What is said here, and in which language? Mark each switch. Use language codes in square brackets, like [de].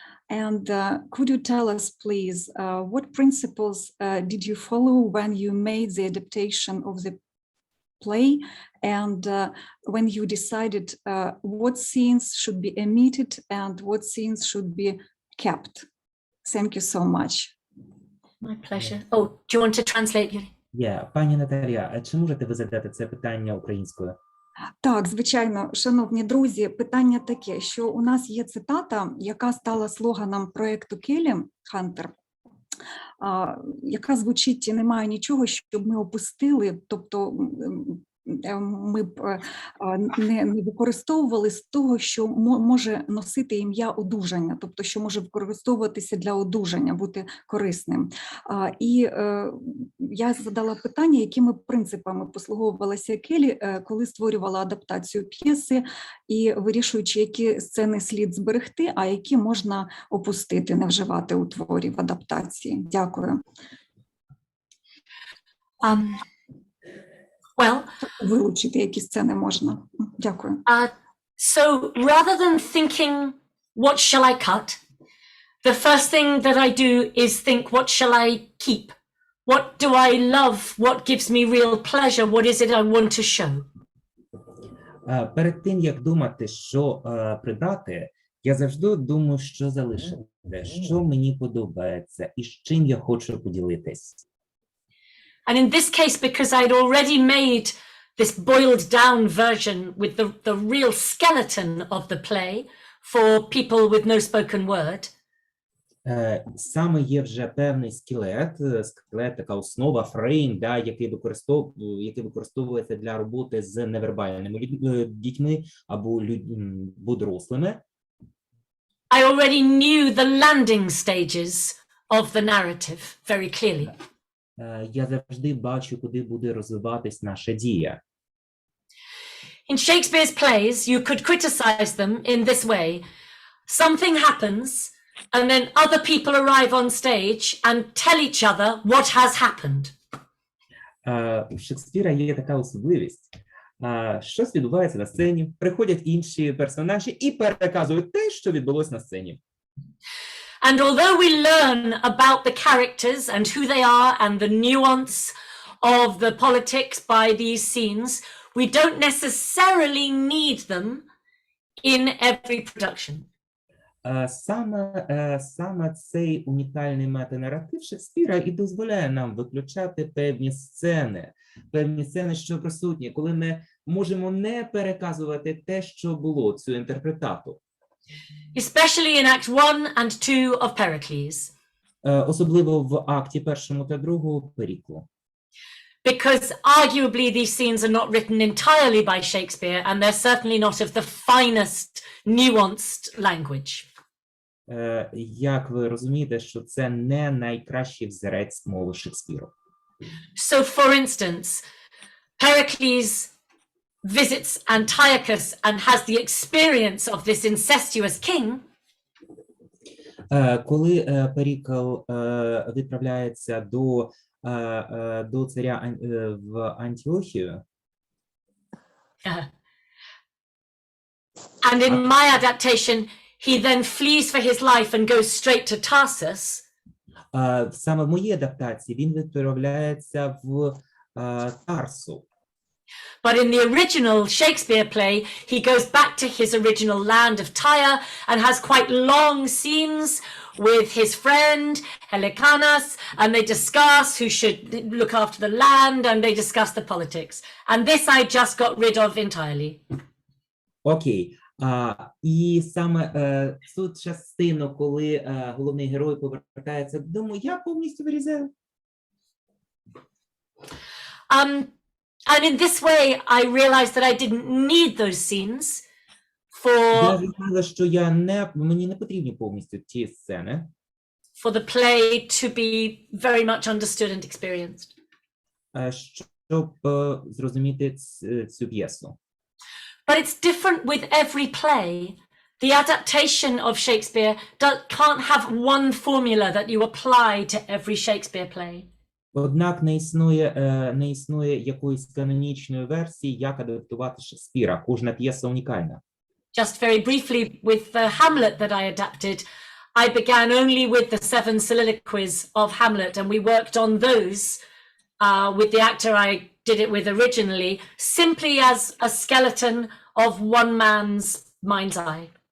[en] And could you tell us, please, what principles did you follow when you made the adaptation of the play, and when you decided what scenes should be omitted and what scenes should be kept? Thank you so much. My pleasure. Oh, do you want to translate, Yuri? [uk] Пані Наталія, чи можете ви задати це питання українською? Так, звичайно, шановні друзі, питання таке, що у нас є цитата, яка стала слоганом проєкту Келлі Хантер, яка звучить: «Немає нічого, щоб ми опустили», тобто ми б не використовували з того, що може носити ім'я одужання, тобто що може використовуватися для одужання, бути корисним. І я задала питання, якими принципами послуговувалася Келлі, коли створювала адаптацію п'єси, і вирішуючи, які сцени слід зберегти, а які можна опустити, не вживати у творі в адаптації. Дякую. [en] Well, [uk] вилучити, які сцени можна. Дякую. [en] So rather than thinking, what shall I cut? The first thing that I do is think, what shall I keep? What do I love? What gives me real pleasure? What is it I want to show? [uk] Перед тим, як думати, що прибрати, я завжди думаю, що залишити, що мені подобається і з чим я хочу поділитись. [en] And in this case, because I'd already made this boiled down version with the real skeleton of the play for people with no spoken word. [uk] Саме є вже певний скелет, така основа, фрейм, да, який використовується для роботи з невербальними дітьми або дорослими. [en] I already knew the landing stages of the narrative very clearly. [uk] Я завжди бачу, куди буде розвиватись наша дія. [en] In Shakespeare's plays, you could criticize them in this way. Something happens, and then other people arrive on stage and tell each other what has happened. [uk] У Шекспіра є така особливість. Щось відбувається на сцені, приходять інші персонажі і переказують те, що відбулося на сцені. [en] And although we learn about the characters and who they are and the nuance of the politics by these scenes, we don't necessarily need them in every production. [uk] Саме цей унікальний метанаратив Шекспіра і дозволяє нам виключати певні сцени, що присутні, коли ми можемо не переказувати те, що було, цю інтерпретату. [en] Especially in Act 1 and 2 of Pericles. [uk] Особливо в акті 1 та 2 Періклу. [en] Because arguably these scenes are not written entirely by Shakespeare, and they're certainly not of the finest, nuanced language. [uk] Як ви розумієте, що це не найкращий взірець мови Шекспіру. [en] So, for instance, Pericles visits Antiochus and has the experience of this incestuous king. [uk] Коли Перікл відправляється до царя в Антіохію. [en] And in my adaptation, he then flees for his life and goes straight to Tarsus. [uk] Саме в моїй адаптації він відправляється в Тарсу. [en] But in the original Shakespeare play, he goes back to his original land of Tyre and has quite long scenes with his friend Helicanus, and they discuss who should look after the land, and they discuss the politics. And this I just got rid of entirely. [uk] Окей. І саме цю частину, коли головний герой повертається додому, я повністю вирізаю. [en] And in this way, I realized that I didn't need those scenes [uk] Я зрозуміла, що мені не потрібні повністю ті сцени. [en] For the play to be very much understood and experienced. [uk] щоб зрозуміти цю п'єсу. [en] But it's different with every play. The adaptation of Shakespeare can't have one formula that you apply to every Shakespeare play. [uk] Однак не існує якоїсь канонічної версії, як адаптувати Шекспіра. Кожна п'єса унікальна. [en] Just very briefly, with the Hamlet that I adapted, I began only with the 7 soliloquies of Hamlet, and we worked on those with the actor I did it with originally, simply as a skeleton of one man's mind's eye.